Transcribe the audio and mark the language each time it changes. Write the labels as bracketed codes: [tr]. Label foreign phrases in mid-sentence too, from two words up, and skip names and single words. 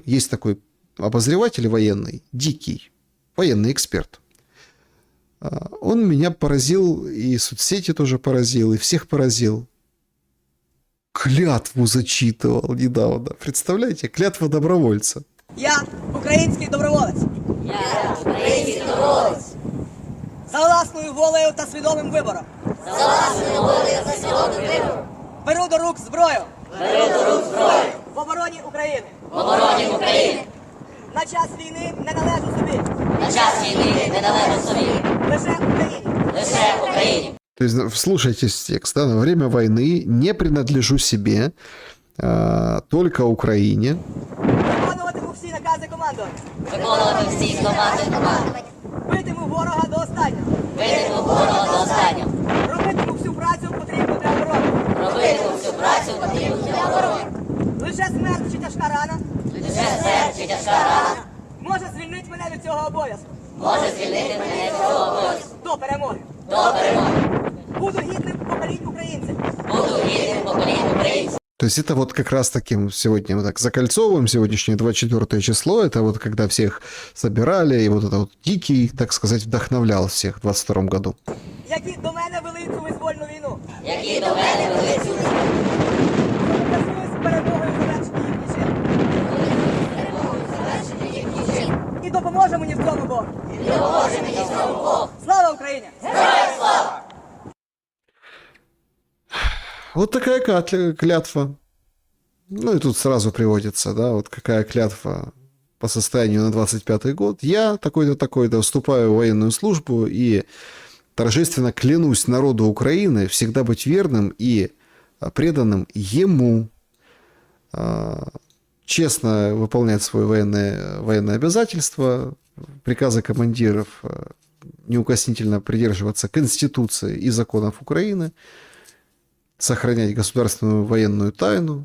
[ru] Есть такой обозреватель военный, Дикий, военный эксперт. Он меня поразил, и соцсети тоже поразил, и всех поразил. Клятву зачитывал недавно. Представляете, клятва добровольца. [uk] Я український доброволець. Я український доброволець. За власною волею та свідомим вибором. За власною волею та свідомим вибором. Беру до рук зброю. Беру до рук зброю. В обороні України. В обороні України. На час війни не належу собі. На час війни не належу собі. Лише Україні. Лише Україні. [ru] То есть, вслушайтесь в текст, да, во время войны не принадлежу себе, только Украине. [uk] Виконуватиму всі накази командування. Виконувати всі команди. Битиму ворога до останнього. Битиму ворога до останнього. Робитиму всю працю потрібну для оборони. Робитиму всю працю потрібну для оборони. Лише смерть чи тяжка рана Лише смерть чи тяжка рана може звільнити мене від цього обов'язку. може звільнити мене від цього обов'язку. До перемоги. До перемоги. Буду гідним поколінь українців. Буду гідним поколінь українців. [ru] То есть это вот как раз таким сегодня вот так закольцовываем сегодняшнее 24 число. Это вот когда всех собирали, и вот это вот Дикий, так сказать, вдохновлял всех в 22 году. [uk] Які до мене вели цю визвольну війну. Які до мене вели цю З перемогою завершення їхніх життів. І допоможе мені в цьому Бог. Слава Україні! [ru] Вот такая клятва. Ну и тут сразу приводится, да, вот какая клятва по состоянию на 25-й год. Я такой-то, такой-то вступаю в военную службу и торжественно клянусь народу Украины всегда быть верным и преданным ему, честно выполнять свои военные обязательства, приказы командиров, неукоснительно придерживаться Конституции и законов Украины, сохранять государственную военную тайну.